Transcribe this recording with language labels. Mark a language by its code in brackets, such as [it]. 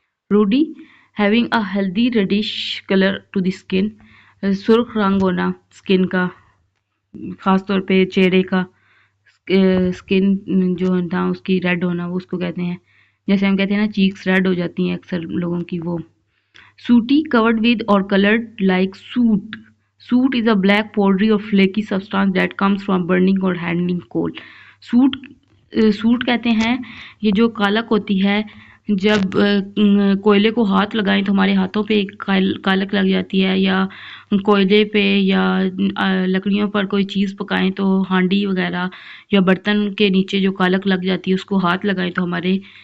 [en] ruddy, having a healthy reddish colour to the skin, [hi] सुर्ख रंग होना स्किन का, ख़ास तौर पे चेहरे का स्किन जो था उसकी रेड होना, वो उसको कहते हैं. जैसे हम कहते हैं ना चीक्स रेड हो जाती हैं अक्सर लोगों की, वो. [en] Sooty, covered with or colored like soot. Soot is a black powdery or flaky substance that comes from burning or handling coal. [hi] Suit कहते हैं ये जो कालक होती है, जब कोयले को हाथ लगाएं तो हमारे हाथों पे कालक लग जाती है, या कोयले पे या लकड़ियों पर कोई चीज़ पकाएं तो हांडी वगैरह या बर्तन के नीचे जो कालक लग जाती है उसको हाथ लगाएं तो हमारे